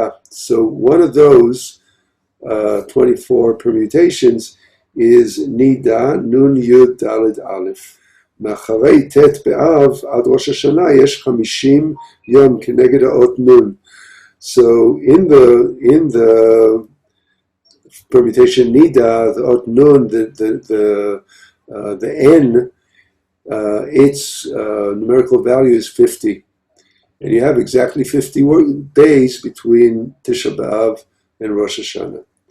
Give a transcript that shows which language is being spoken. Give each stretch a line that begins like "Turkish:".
English: So one of those 24 permutations is Nida Nun Yud Daled Aleph.
Hebrew: מאחרי ט' באב עד ראש השנה יש 50 יום כנגד האות נון.
English: So in the permutation Nida, the ot nun, the n, its numerical value is 50. And you have exactly 50 days between Tisha B'Av and Rosh Hashanah.